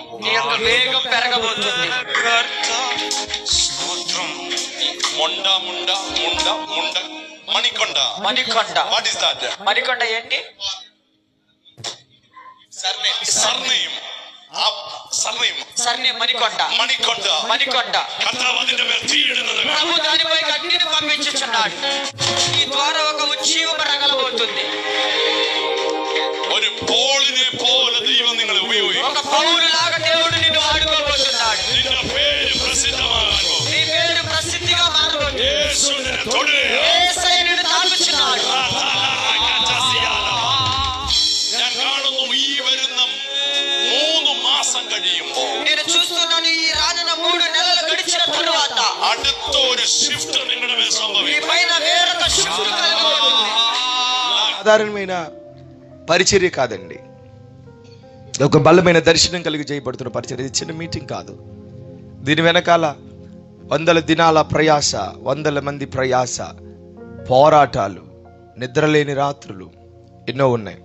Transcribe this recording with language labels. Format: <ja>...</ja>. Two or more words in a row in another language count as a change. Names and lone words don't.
<te>వేగం పెరగబోతుంది. మొండ ముండ ముండ ముండ మణికొండ. మణికొండ.</te> <en>What is that?</en> <te>మణికొండ ఏంటి? సర్నేమ్. మణికొండ.</te> <ml>മണിക്കൊണ്ട.</ml> <te>మణికొండ.</te> <ml>കർത്താവ് അതിന്റെ മേൽ തീയിടുന്നത്.</ml> <te>ప్రభు దానిపై అగ్నిని పంపించుచున్నాడు. ఈ ద్వారా ఒక ఉజ్జీవం రగలబోతుంది.</te> <ml>ഒരു പോളിനെ പോലെ ദൈവം നിങ്ങളെ ഉപയോഗിക്കും.</ml> <te>ఒక పౌరులాగా దేవుడు నిన్ను వాడుకోబోతున్నాడు.</te> <ml>നിന്റെ പേര് പ്രസിദ്ധമാകുന്നു.</ml> <te>నీ పేరు ప్రసిద్ధిగా మారబోతుంది.</te> <ml>യേശു നിന്നെ തൊടുകയാണ്.</ml> <te>యేసయ్య నిన్ను తాకుచున్నాడు.</te> <ml>ഞാൻ കാണുന്നു ഈ വരുന്ന 3 മാസം കഴിയുമ്പോൾ,</ml> <te>నేను చూస్తున్నాను ఈ రానున్న 3 నెలలు గడిచిన తరువాత</te> <ml>അടുത്ത ഒരു ഷിഫ്റ്റ് നിങ്ങളുടെ മേൽ ఈ സംഭവിക്കും.</ml> <te>పైన వేరొక శక్తి కలగబోతుంది. సాధారణమైన పరిచర్య కాదండి. ఒక బలమైన దర్శనం కలిగి చేయబడుతున్న పరిచర్య. ఇది చిన్న మీటింగ్ కాదు. దీని వెనకాల 100 దినాల ప్రయాస, 100 మంది ప్రయాస, పోరాటాలు, నిద్రలేని రాత్రులు ఎన్నో ఉన్నాయి.</te>